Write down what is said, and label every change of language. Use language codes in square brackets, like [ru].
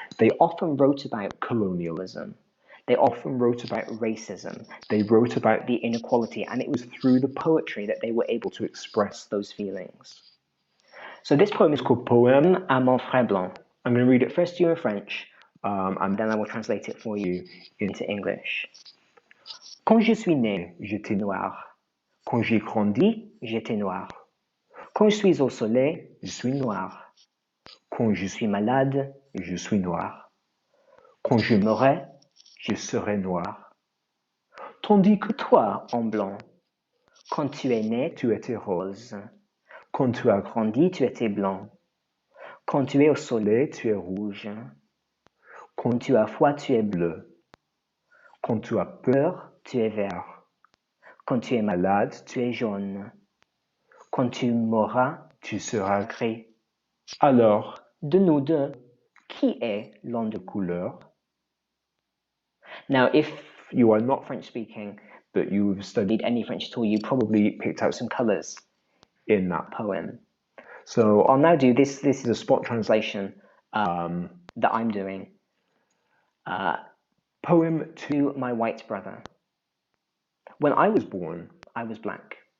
[en] They often wrote about colonialism. They often wrote about racism. They wrote about the inequality, and it was through the poetry that they were able to express those feelings. So this poem is called [fr] Poème à mon frère blanc. [en] I'm going to read it first to you in French, and then I will translate it for you into English. [fr] Quand je suis né, j'étais noir. Quand j'ai grandi, j'étais noir. Quand je suis au soleil, je suis noir. Quand je suis malade, je suis noir. Quand je mourrai, je serai noir. Tandis que toi, en blanc, quand tu es né, tu étais rose. Quand tu as grandi, tu étais blanc. Quand tu es au soleil, tu es rouge. Quand tu as froid, tu es bleu. Quand tu as peur, tu es vert. Quand tu es malade, tu es jaune. Quand tu mourras, tu seras gris. Alors, de nous deux, qui est l'un de couleur? [en] Now, if you are not French speaking, but you've studied any French at all, you probably picked out some colours in that poem. So I'll now do this. This is a spot translation that I'm doing. Poem to my white brother. When I was born, I was black.